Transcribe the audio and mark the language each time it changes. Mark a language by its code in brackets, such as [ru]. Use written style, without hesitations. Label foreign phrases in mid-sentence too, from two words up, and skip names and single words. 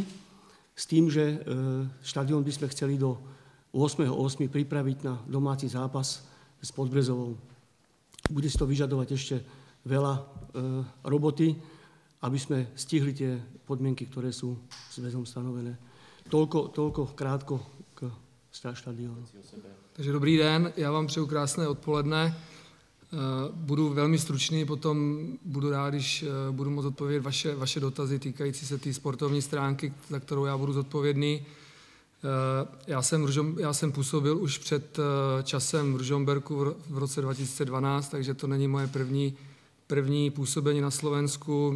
[sk] S tým, že štadión by sme chceli do 8.8. pripraviť na domáci zápas s Podbrezovou. Bude si to vyžadovať ešte veľa roboty, aby sme stihli tie podmienky, ktoré sú zväzom stanovené. Toľko krátko k štadiónu. [cs] Takže dobrý den, já vám přeju krásné odpoledne. Budu velmi stručný, potom budu rád, když budu moct odpovědět vaše dotazy týkající se té sportovní stránky, za kterou já budu zodpovědný. Já jsem působil už před časem v Ružomberku v roce 2012, takže to není moje první působení na Slovensku.